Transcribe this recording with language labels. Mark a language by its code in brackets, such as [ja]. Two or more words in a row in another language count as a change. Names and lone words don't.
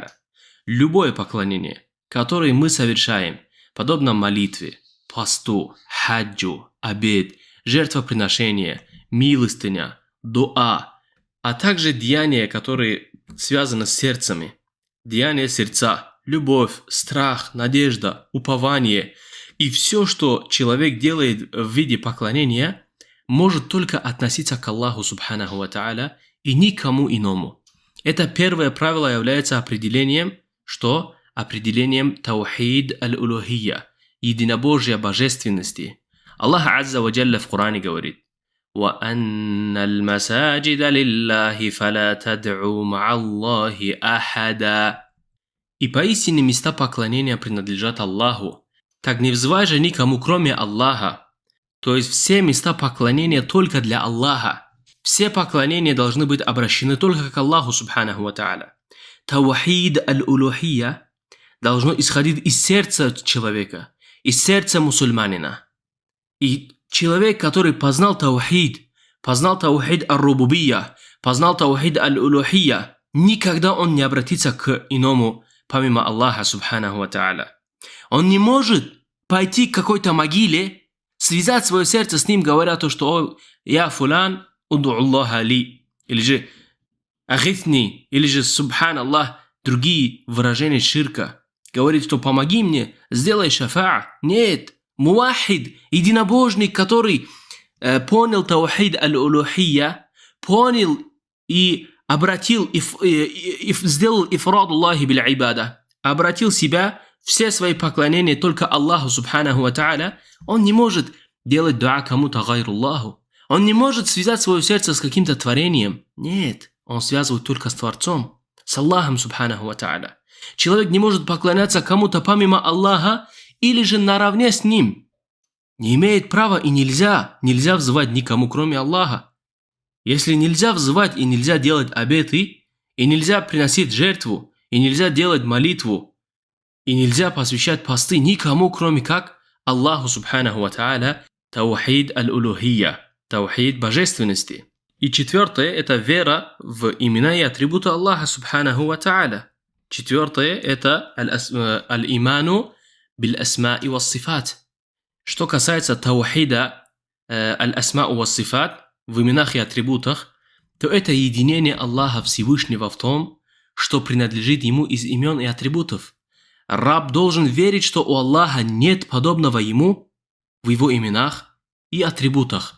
[ru] Любое поклонение, которое мы совершаем, подобно молитве, посту, хаджу, обед, жертвоприношение, милостыня, дуа, а также деяния, которые связаны с сердцами, деяния сердца, любовь, страх, надежда, упование и все, что человек делает в виде поклонения, может только относиться к Аллаху [ar] سبحانه وتعالى [ru] и никому иному. Это первое правило является определением, что? Определением [ar] توحيد الألوهية, [ru] единобожия божественности. Аллах [ar] عز وجل [ru] в Коране говорит: [ar] وَأَنَّ الْمَسَاجِدَ لِلَّهِ فَلَا تَدْعُوا مَعَ اللَّهِ أَحَدًا. [ru] И поистине места поклонения принадлежат Аллаху. Так не взывай же никому, кроме Аллаха. То есть все места поклонения только для Аллаха. Все поклонения должны быть обращены только к Аллаху [ar] سبحانه وتعالى. توحيد الألوهية [ru] должно исходить из сердца человека, из сердца мусульманина. И человек, который познал [ar] توحيد الربوبية, [ru] познал [ar] توحيد الألوهية, [ru] никогда он не обратится к иному, помимо Аллаха [ar] سبحانه وتعالى. [ru] Он не может пойти к какой-то могиле, связать свое сердце с ним, говоря то, что «О, [ar] يا فلان ادع الله لي», [ru] или же «Ахифни», или же [ar] «سبحان الله», [ru] другие выражения ширка. Говорит, что «помоги мне, сделай шафаа». Нет, мувахид, единобожник, который понял [ar] توحيد الألوهية, [ru] понял и обратил и сделал [ar] إفراد الله بالعبادة, [ru] обратил себя, все свои поклонения только Аллаху [ar] سبحانه وتعالى, [ru] он не может делать дуа кому-то [ar] غير الله. [ru] Он не может связать свое сердце с каким-то творением. Нет, он связывает только с Творцом, с Аллахом Субханаху ва Та'аля. Человек не может поклоняться кому-то помимо Аллаха или же наравне с ним. Не имеет права и нельзя взывать никому, кроме Аллаха. Если нельзя взывать и нельзя делать обеты, и нельзя приносить жертву, и нельзя делать молитву, и нельзя посвящать посты никому, кроме как Аллаху [ar] سبحانه وتعالى, توحيد الألوهية, [ru] таухид божественности. И четвертое – это вера в имена и атрибуты Аллаха [ar] سبحانه وتعالى. [ru] Четвертое – это [ar] الإيمان بالأسماء والصفات. [ru] Что касается [ar] توحيد الأسماء والصفات, [ru] в именах и атрибутах, то это единение Аллаха Всевышнего в том, что принадлежит Ему из имен и атрибутов. Раб должен верить, что у Аллаха нет подобного Ему в Его именах и атрибутах.